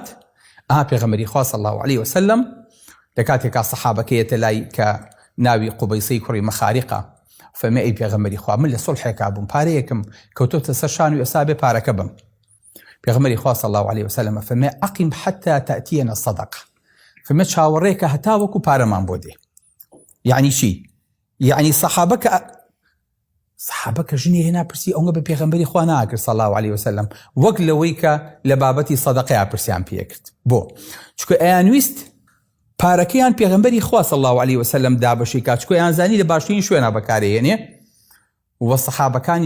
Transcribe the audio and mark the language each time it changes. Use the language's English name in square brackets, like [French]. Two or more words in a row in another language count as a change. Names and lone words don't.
[Central Kurdish] پێغەمبەری خوا [Arabic] صلی الله علیه وسلم [Central Kurdish] لە کاتێکا سەحابەکەیەتە لای کە ناوی قوبەیسەی کوڕی مەخاریقە فەرمێ ئەی پێغەمبەری خوا من لە سوڵحێکا بووم پارەیەکم کەوتۆتە سەر شان و ئێستا بێ پارەکە بم. پێغەمبەری خوا [Arabic] صلی الله علیه وسلم [Central Kurdish] فەرمێ [Arabic] ئەقیم حتى تأتينا الصدقة [Central Kurdish] فەرمێ چاوەڕێکە هەتا وەکو پارەمان بۆ دێ. یعنی چی؟ یعنی سەحابەکە ژنی هێنا پرسی ئەوە بە پێغەمبەری خوا ناکرد [Arabic] صلی الله علیه وسلم [Central Kurdish] وەک لەوەی کە لە بابەتی سەدەقەیە پرسیان پێکرد. بۆ چونکە ئەیانویست پارەکەیان پێغەمبەری خوا [Arabic] صلی الله علیه وسلم [Central Kurdish] دابەشی کات چونکە ئەیانزانی لە باشترین شوێنە بەکارهێنێ و سەحابەکانی